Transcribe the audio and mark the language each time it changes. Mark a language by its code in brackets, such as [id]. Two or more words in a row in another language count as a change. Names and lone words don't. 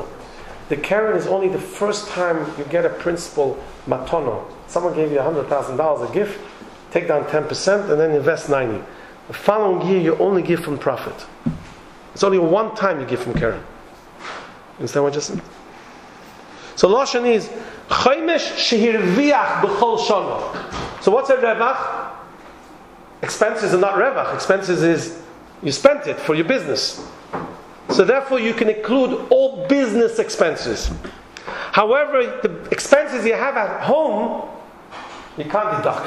[en] The Karen is only the first time you get a principal matono. Someone gave you $100,000 a gift, take down 10% and then invest 90. The following year you only give from profit. It's only one time you give from Karen. Understand what I just said? [he] So Lashon is Chaimesh shehirviach b'chol shana. [en] So what's a revach? Expenses are not revach. Expenses is you spent it for your business. So therefore you can include all business expenses. However, the expenses you have at home, you can't deduct.